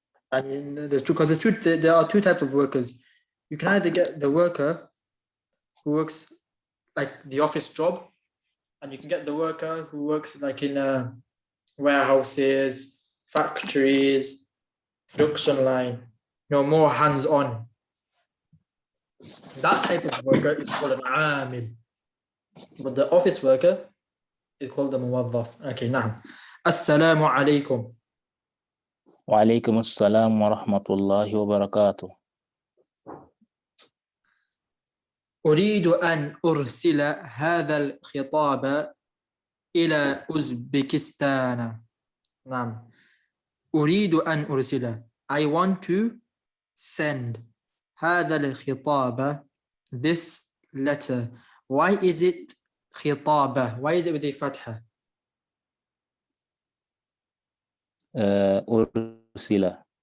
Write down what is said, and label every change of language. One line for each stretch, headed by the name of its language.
English: And there are two types of workers. You can either get the worker who works like the office job, and you can get the worker who works like in warehouses, factories, production line, more hands-on. That type of worker is called an amil. But the office worker is called the muwazzaf. Okay, now. Assalamu alaikum.
Arabic: وعليكم السلام ورحمة الله وبركاته. أريد أن أرسل هذا الخطاب إلى أوزبكستان. نعم. أريد أن أرسل.
English: I want to send
Arabic: هذا الخطاب,
English: this letter. Why is it خطابة? Why is it with a fatha?
Arabic: أرسل.